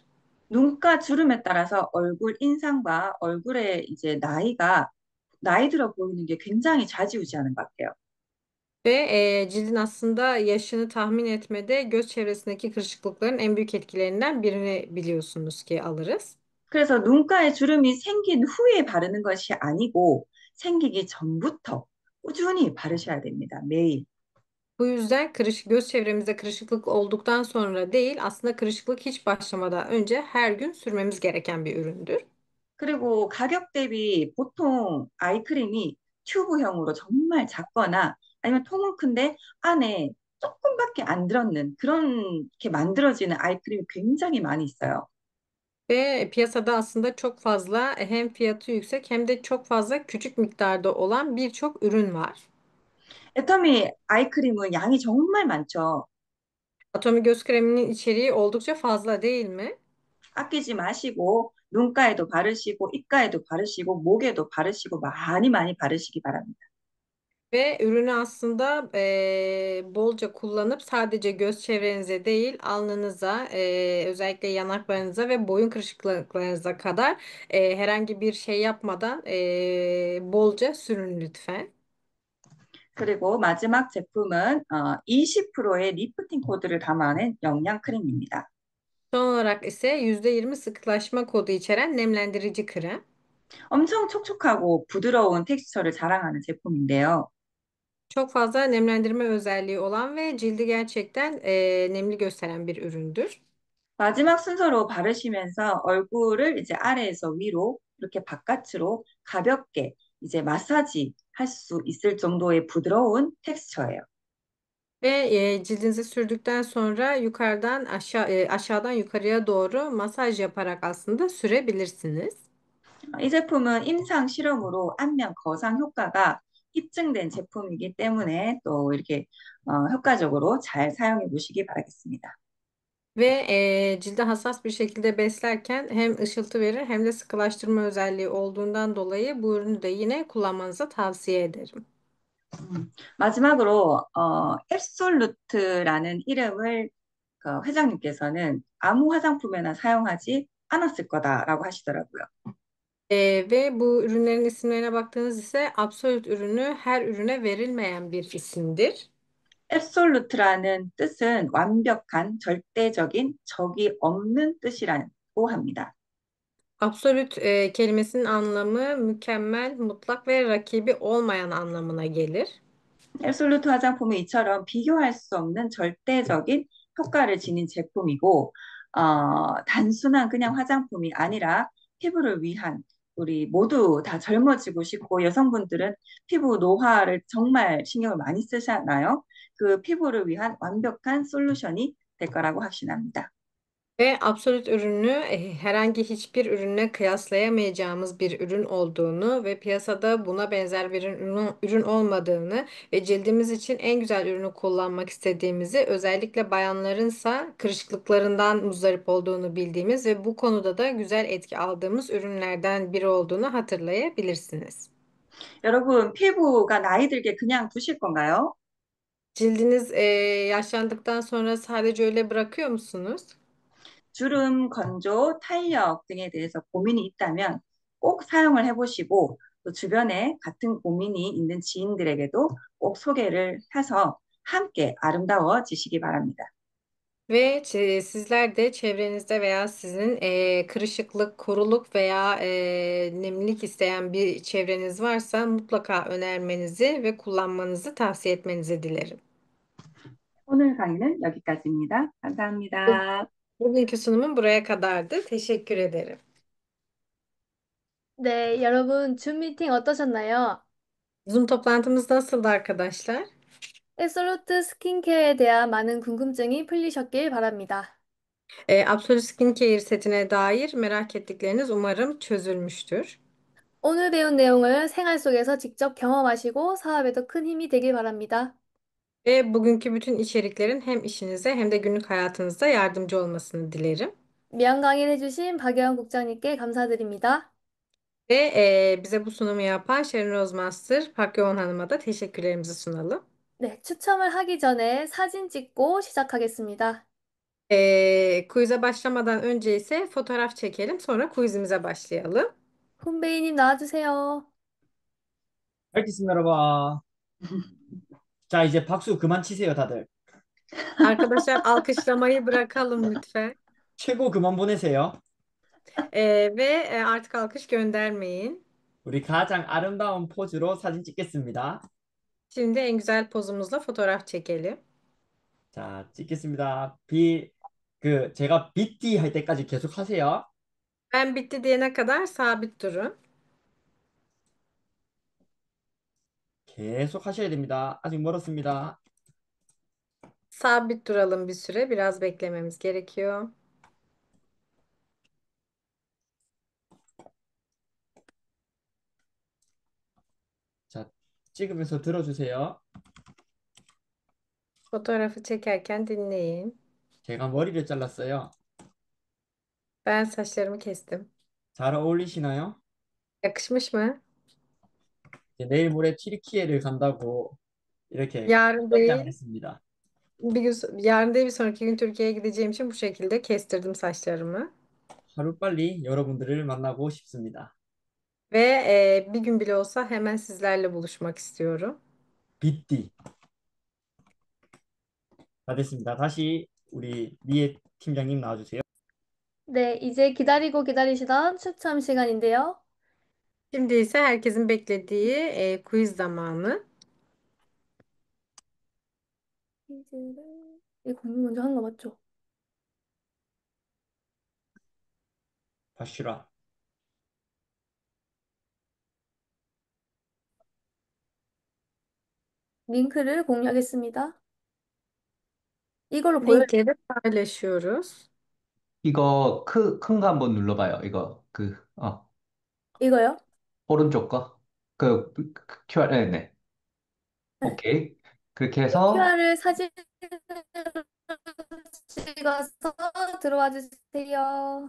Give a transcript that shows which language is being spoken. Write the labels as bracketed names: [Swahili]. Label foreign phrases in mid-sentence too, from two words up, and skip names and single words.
[Korean] 눈가 주름에 따라서 얼굴 인상과 얼굴의 이제 나이 들어 보이는 게 굉장히 좌지우지하는 것 같아요. [Turkish] Ve cildin aslında yaşını tahmin etmede göz çevresindeki kırışıklıkların en büyük etkilerinden birini biliyorsunuz ki alırız. [Korean] 그래서 눈가에 주름이 생긴 후에 바르는 것이 아니고 생기기 전부터 꾸준히 바르셔야 됩니다. 매일. [Turkish] Bu yüzden göz çevremizde kırışıklık olduktan sonra değil, aslında kırışıklık hiç başlamadan önce her gün sürmemiz gereken bir üründür. [Korean] 그리고 가격 대비 보통 아이크림이 튜브형으로 정말 작거나 아니면 통은 큰데 안에 조금밖에 안 들었는 그렇게 만들어지는 아이크림이 굉장히 많이 있어요. [Turkish] Ve piyasada aslında çok fazla hem fiyatı yüksek hem de çok fazla küçük miktarda olan birçok ürün var. [Korean] 애터미 아이크림은 양이 정말 많죠. [Turkish] Atomi göz kreminin içeriği oldukça fazla değil mi? [Korean] 아끼지 마시고 눈가에도 바르시고 입가에도 바르시고 목에도 바르시고 많이 많이 바르시기 바랍니다. [Turkish] Ve ürünü aslında bolca kullanıp sadece göz çevrenize değil alnınıza, özellikle yanaklarınıza ve boyun kırışıklıklarınıza kadar herhangi bir şey yapmadan bolca sürün lütfen. [Korean] 그리고 마지막 제품은 20%의 리프팅 코드를 담아낸 영양 크림입니다. [Turkish] Son olarak ise %20 sıkılaşma kodu içeren nemlendirici krem. [Korean] 엄청 촉촉하고 부드러운 텍스처를 자랑하는 제품인데요. [Turkish] Çok fazla nemlendirme özelliği olan ve cildi gerçekten nemli gösteren bir üründür. [Korean] 마지막 순서로 바르시면서 얼굴을 이제 아래에서 위로 이렇게 바깥으로 가볍게 이제 마사지 할 수 있을 정도의 부드러운 텍스처예요. [Turkish] Ve cildinize sürdükten sonra aşağıdan yukarıya doğru masaj yaparak aslında sürebilirsiniz. [Korean] 이 제품은 임상 실험으로 안면 거상 효과가 입증된 제품이기 때문에 또 이렇게 효과적으로 잘 사용해 보시기 바라겠습니다. [Turkish] Ve cilde hassas bir şekilde beslerken hem ışıltı verir hem de sıkılaştırma özelliği olduğundan dolayı bu ürünü de yine kullanmanızı tavsiye ederim. [Korean] 마지막으로 앱솔루트라는 이름을 그 회장님께서는 아무 화장품에나 사용하지 않았을 거다라고 하시더라고요. [Turkish] Ve bu ürünlerin isimlerine baktığınız ise Absolut ürünü her ürüne verilmeyen bir isimdir. [Korean] 앱솔루트라는 뜻은 완벽한, 절대적인, 적이 없는 뜻이라고 합니다. [Turkish] Absolut kelimesinin anlamı mükemmel, mutlak ve rakibi olmayan anlamına gelir. [Korean] 앱솔루트 화장품은 이처럼 비교할 수 없는 절대적인 효과를 지닌 제품이고, 단순한 그냥 화장품이 아니라 피부를 위한 우리 모두 다 젊어지고 싶고 여성분들은 피부 노화를 정말 신경을 많이 쓰잖아요. 그 피부를 위한 완벽한 솔루션이 될 거라고 확신합니다. [Turkish] Ve Absolut ürünü herhangi hiçbir ürünle kıyaslayamayacağımız bir ürün olduğunu ve piyasada buna benzer bir ürün olmadığını ve cildimiz için en güzel ürünü kullanmak istediğimizi, özellikle bayanlarınsa kırışıklıklarından muzdarip olduğunu bildiğimiz ve bu konuda da güzel etki aldığımız ürünlerden biri olduğunu hatırlayabilirsiniz. [Korean] 여러분, 피부가 나이 들게 그냥 두실 건가요? [Turkish] Cildiniz yaşlandıktan sonra sadece öyle bırakıyor musunuz? [Korean] 주름, 건조, 탄력 등에 대해서 고민이 있다면 꼭 사용을 해보시고 또 주변에 같은 고민이 있는 지인들에게도 꼭 소개를 해서 함께 아름다워지시기 바랍니다. [Turkish] Ve sizler de çevrenizde veya sizin kırışıklık, kuruluk veya nemlilik isteyen bir çevreniz varsa mutlaka önermenizi ve kullanmanızı tavsiye etmenizi dilerim. [Korean] 오늘 강의는 여기까지입니다. 감사합니다. [Turkish] Bugünkü sunumum buraya kadardı. Teşekkür ederim. [Korean] 네, 여러분, 줌 미팅 어떠셨나요? [Turkish] Zoom toplantımız nasıldı arkadaşlar? [Korean] 앱솔루트 스킨케어에 대한 많은 궁금증이 풀리셨길 바랍니다. [Turkish] Absolute Skincare setine dair merak ettikleriniz umarım çözülmüştür. [Korean] 오늘 배운 내용을 생활 속에서 직접 경험하시고 사업에도 큰 힘이 되길 바랍니다. [Turkish] Ve bugünkü bütün içeriklerin hem işinize hem de günlük hayatınızda yardımcı olmasını dilerim. [Korean] 미안 강의를 해주신 박예원 국장님께 감사드립니다. [Turkish] Ve bize bu sunumu yapan Sharon Rose Master, Park Yoğun Hanım'a da teşekkürlerimizi sunalım. [Korean] 네, 추첨을 하기 전에 사진 찍고 시작하겠습니다. [Turkish] Quiz'e başlamadan önce ise fotoğraf çekelim, sonra quizimize başlayalım. [Korean] 훈베이님 나와주세요. 알겠습니다, 여러분. 자, 이제 박수 그만 치세요, 다들. [Turkish] Arkadaşlar alkışlamayı bırakalım lütfen. [Korean] 최고 그만 보내세요. [Turkish] Ve artık alkış göndermeyin. [Korean] 우리 가장 아름다운 포즈로 사진 찍겠습니다. [Turkish] Şimdi en güzel pozumuzla fotoğraf çekelim. [Korean] 자, 찍겠습니다. 제가 BT 할 때까지 계속 하세요. [Turkish] Ben bitti diyene kadar sabit durun. [Korean] 계속 하셔야 됩니다. 아직 멀었습니다. [Turkish] Sabit duralım bir süre. Biraz beklememiz gerekiyor. [Korean] 자, 찍으면서 들어주세요. [Turkish] Fotoğrafı çekerken dinleyin. [Korean] 제가 머리를 잘랐어요. [Turkish] Ben saçlarımı kestim. [Korean] 잘 어울리시나요? [Turkish] Yakışmış mı? [Korean] 이제 내일 모레 튀르키예를 간다고 이렇게 [Turkish] Yarın [Korean] 연장을 [Turkish] değil, [Korean] 했습니다. [Turkish] yarın değil bir sonraki gün Türkiye'ye gideceğim için bu şekilde kestirdim saçlarımı. [Korean] 하루빨리 여러분들을 만나고 싶습니다. [Turkish] Ve bir gün bile olsa hemen sizlerle buluşmak istiyorum. [Korean] BT. 다 됐습니다. 다시 우리 리에 팀장님 나와주세요. 네, 이제 기다리고 기다리시던 추첨 시간인데요. [Turkish] Şimdi ise herkesin beklediği quiz zamanı. [Korean] 퀴즈를, 이 공부 먼저 한 거 맞죠? 바슈라. 링크를 공유하겠습니다. 이걸로 보여요. [Turkish] Linkleri paylaşıyoruz. [Korean] 이거 큰 거 한번 눌러봐요. 이거 이거요? 오른쪽 거. QR, 네. 네. 오케이. 그렇게 해서 QR을 사진으로 찍어서 들어와 주세요.